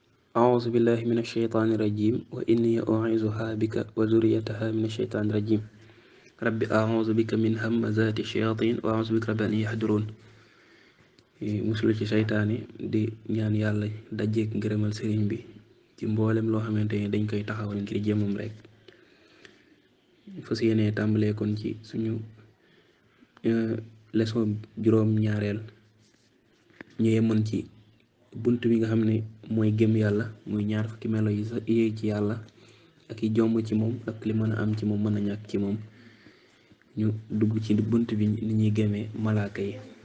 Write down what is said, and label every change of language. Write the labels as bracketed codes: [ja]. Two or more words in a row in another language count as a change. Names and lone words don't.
[ar] أعوذ بالله من الشيطان الرجيم وإني أعيذها بك وذريتها من الشيطان الرجيم رب أعوذ بك من همزات الشياطين وأعوذ بك رب أن يحضرون [wo] muslu ci seytaane di ñaan yàlla dajeek ngërëmal sëriñ bi ci mboolem loo xamante ni dañ koy taxawal ngir jëmam rek fas yéene tàmbalee kon ci suñu leçon juróom ñaareel ñu yemoon ci bunt bi nga xam ne mooy gëm yàlla muy ñaar fukki melo yi sa yéeg ci yàlla ak yi jomb ci moom ak li mën a am ci moom mën a ñàkk ci moom ñu dugg ci bunt bi ni ñuy gëmee malaaka yi